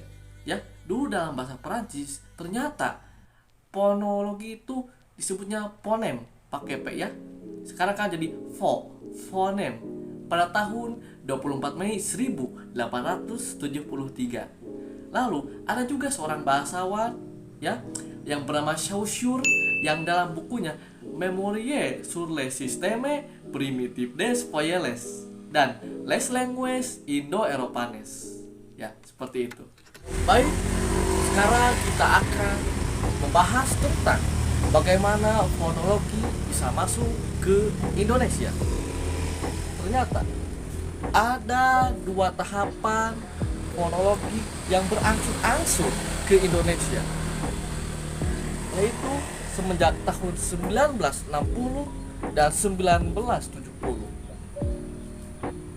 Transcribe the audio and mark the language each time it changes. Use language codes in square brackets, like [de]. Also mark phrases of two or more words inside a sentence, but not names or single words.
[id] Ya, dulu dalam bahasa Prancis ternyata fonologi itu disebutnya fonem, pakai P ya. Sekarang kan jadi fonem pada tahun 24 Mei 1873. Lalu ada juga seorang bahasawan ya yang bernama Saussure yang dalam bukunya Memorie sur les systèmes primitifs des voyelles dan les languages Indo-Europanes. Ya, seperti itu. Baik, sekarang kita akan membahas tentang bagaimana fonologi bisa masuk ke Indonesia. Ternyata ada dua tahapan fonologi yang berangsur-angsur ke Indonesia, yaitu semenjak tahun 1960 dan 1970.